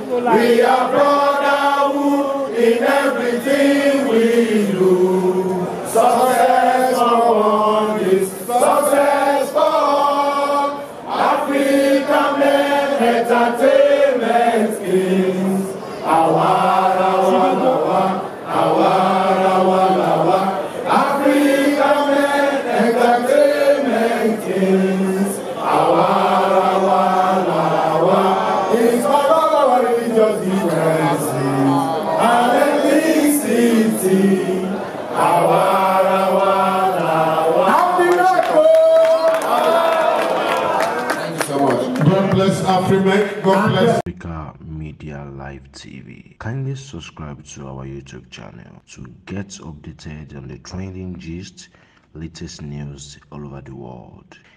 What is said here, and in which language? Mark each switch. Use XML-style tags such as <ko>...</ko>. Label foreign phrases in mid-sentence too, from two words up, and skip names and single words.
<en>We are brotherhood in everything we do. Success for one is success for all. African men entertainment kings.</en> <yo>Àwa ara wa la wa, àwa ara wa la wa.</yo> <en>African men entertainment kings.</en> <yo>Àwa ara wa la wa.</yo> <en>In spite of our religious differences and ethnicity,</en> <yo>àwa ara wa la wa.</yo> <en>Happy birthday! Thank you so much. God bless Africa. God bless. Africa Media Live T V. Kindly subscribe to our YouTube channel to get updated on the trending gist, latest news all over the world.</en>